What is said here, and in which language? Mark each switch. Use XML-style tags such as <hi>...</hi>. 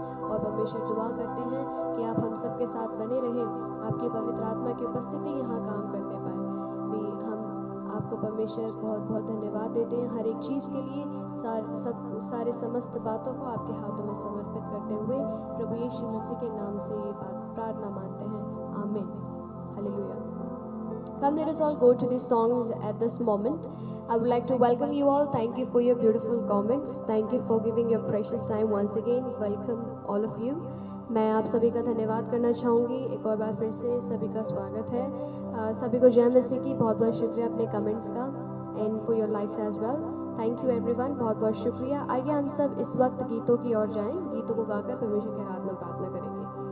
<hi>और परमेश्वर, दुआ करते हैं कि आप हम सबके साथ बने रहें, आपकी पवित्र आत्मा की उपस्थिति यहाँ काम करने पाए। हम आपको परमेश्वर बहुत बहुत धन्यवाद देते हैं हर एक चीज़ के लिए। सारे समस्त बातों को आपके हाथों में समर्पित करते हुए प्रभु यीशु मसीह के नाम से ये प्रार्थना मानते हैं। आमीन। Hallelujah.</hi> <en>Come, let us all go to these songs at this moment. I would like to welcome you all. Thank you for your beautiful comments. Thank you for giving your precious time once again. Welcome all of you.</en> <hi>मैं आप सभी का धन्यवाद करना चाहूँगी। एक और बार फिर से सभी का स्वागत है। सभी को जय मसीह की। बहुत बहुत शुक्रिया अपने कमेंट्स का</hi> <en>And for your likes as well. Thank you everyone,</en> <hi>बहुत बहुत शुक्रिया। आइए हम सब इस वक्त गीतों की ओर जाएं। गीतों को गाकर परमेश्वर की आराधना प्रार्थना करेंगे।</hi>